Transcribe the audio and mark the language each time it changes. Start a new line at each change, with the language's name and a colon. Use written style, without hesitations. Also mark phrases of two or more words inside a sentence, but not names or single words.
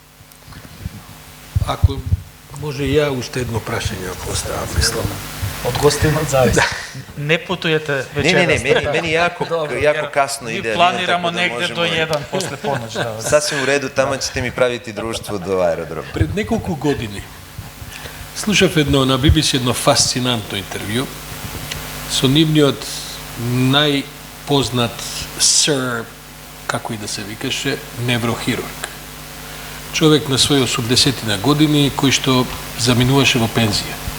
Macedonian: Ако може ја уште едно прашење поставим, мислим.
Serbian: Od gostima zavisi. Ne putujete večeras. Ne, meni jako kasno ide. Mi planiramo negde do 1 posle ponoć. Sasvim u redu, tamo ćete mi praviti društvo do aerodroma.
Macedonian: Пред неколку години слушав на BBC едно фасцинантно интервју со нивниот најпознат сир, како и да се викаше, неврохирург. Човек на своји 80 години кој што заминуваше во пензија.